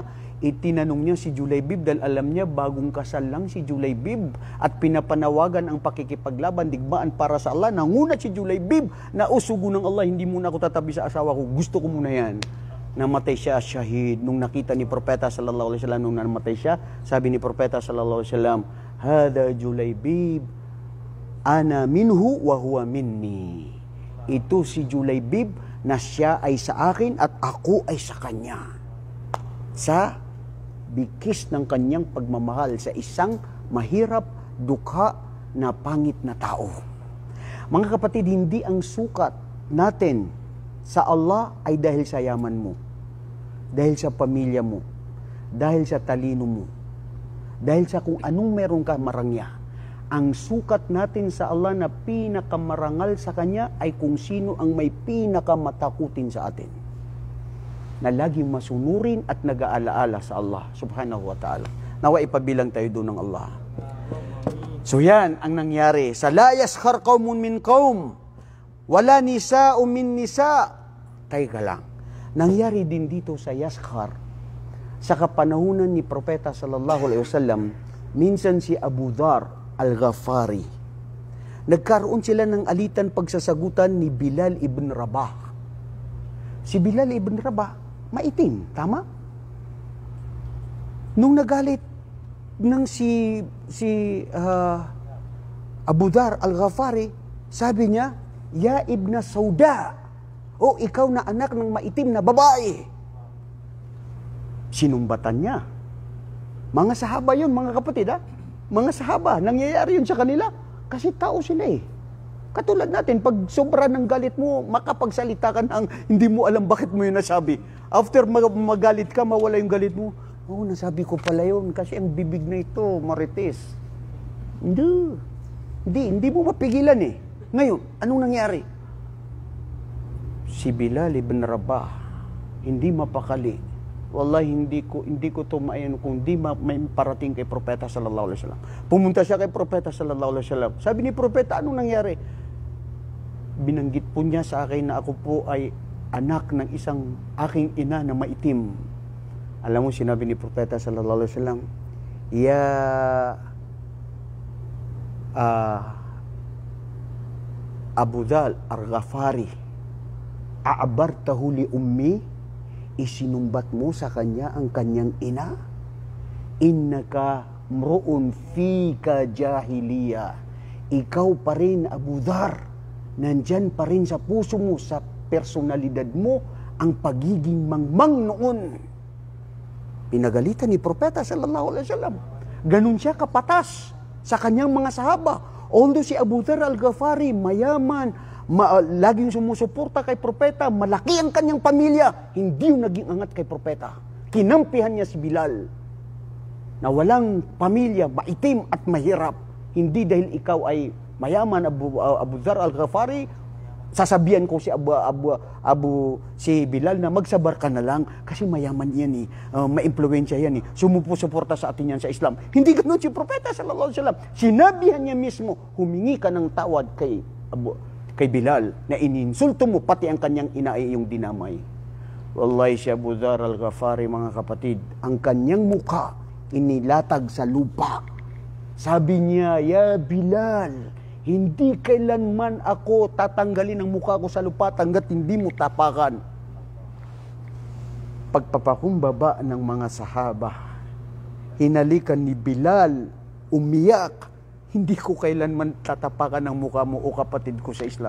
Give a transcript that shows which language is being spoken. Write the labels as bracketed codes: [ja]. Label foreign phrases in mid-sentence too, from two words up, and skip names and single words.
[tl] Itinanong niya si Julaybib dahil alam niya bagong kasal lang si Julaybib at pinapanawagan ang pakikipaglaban, digmaan para sa Allah. Nangunat si Julaybib na usugo ng Allah, hindi muna ako tatabi sa asawa ko, gusto ko muna yan. Namatay siya, syahid. Nung nakita ni Propeta [ar] صلى الله عليه وسلم, [tl] nung namatay siya, sabi ni Propeta [ar] صلى الله عليه وسلم, هذا جليبيب، أنا منه وهو مني. [tl] Ito si Julaybib na siya ay sa akin at ako ay sa kanya. Sa bikis ng kanyang pagmamahal sa isang mahirap, dukha na pangit na tao. Mga kapatid, hindi ang sukat natin sa Allah ay dahil sa yaman mo, dahil sa pamilya mo, dahil sa talino mo, dahil sa kung anong meron ka marangya. Ang sukat natin sa Allah na pinakamarangal sa Kanya ay kung sino ang may pinakamatakutin sa atin, na laging masunurin at nag-aalaala sa Allah [ar] سبحانه وتعالى. [tl] Nawa ipabilang tayo doon ng Allah. So yan ang nangyari. [ar] Sa لا يسخر قوم من قوم، ولا نساء من نساء'. [tl] Teka lang. Nangyari din dito sa yaskhar. Sa kapanahunan ni Propeta [ar] صلى الله عليه وسلم, [tl] minsan si Abu Dhar al-Ghafari, nagkaroon sila ng alitan pagsasagutan ni Bilal ibn Rabah. Si Bilal ibn Rabah, maitim, tama? Nung nagalit ng si Abu Dhar al-Ghafari, sabi niya, [ar] يا ابن السوداء, [tl] o ikaw na anak ng maitim na babae. Sinumbatan niya. Mga sahaba yun, mga kapatid, ha? Mga sahaba, nangyayari yun sa kanila. Kasi tao sila eh. Katulad natin, pag sobra ng galit mo, makapagsalita ka ng hindi mo alam bakit mo yun nasabi. After magalit ka, mawala yung galit mo. Oh, nasabi ko pala yun kasi ang bibig na ito, marites. Hindi mo mapigilan eh. Ngayon, anong nangyari? Si Bilal ibn Rabah, hindi mapakali. Wallahi, hindi ko to maayon kung di may parating kay Propeta [ar] صلى الله عليه وسلم. [tl] Pumunta siya kay Propeta [ar] صلى الله عليه وسلم. [tl] Sabi ni Propeta, anong nangyari? Binanggit po niya sa akin na ako po ay anak ng isang aking ina na maitim. Alam mo, sinabi ni Propeta [ar] صلى الله عليه وسلم, يا أبا ذر الغفاري، أعيرته بأمه, [tl] isinumbat mo sa kanya ang kanyang ina? [ar] إنك امرؤ فيك جاهلية. [tl] Ikaw pa rin, Abu Dhar, nandyan pa rin sa puso mo, sa personalidad mo, ang pagiging mangmang noon. Pinagalitan ni Propeta [ar] صلى الله عليه وسلم. [tl] Ganun siya kapatas sa kanyang mga sahaba. Although si Abu Dhar al-Ghafari, mayaman, laging sumusuporta kay Propeta, malaki ang kanyang pamilya, hindi yung naging angat kay Propeta. Kinampihan niya si Bilal na walang pamilya, maitim at mahirap. Hindi dahil ikaw ay mayaman, Abu Dhar al-Ghafari, sasabihan ko si si Bilal na magsabar ka na lang kasi mayaman yan eh, maimpluwensya yan eh, sumusuporta sa atin yan sa Islam. Hindi ganoon si Propeta [ar] صلى الله عليه وسلم. [tl] Sinabihan niya mismo, humingi ka ng tawad kay Bilal na ininsulto mo, pati ang kanyang ina ay iyong dinamay. Wallahi, si Abu Dhar al-Ghafari, mga kapatid, ang kanyang mukha inilatag sa lupa. Sabi niya, ya Bilal, Hindi kailanman ako tatanggalin ang mukha ko sa lupa hanggat hindi mo tapakan. Pagpapakumbaba ng mga sahaba, hinalikan ni Bilal, umiyak, hindi ko kailanman tatapakan ang mukha mo o kapatid ko sa Islam.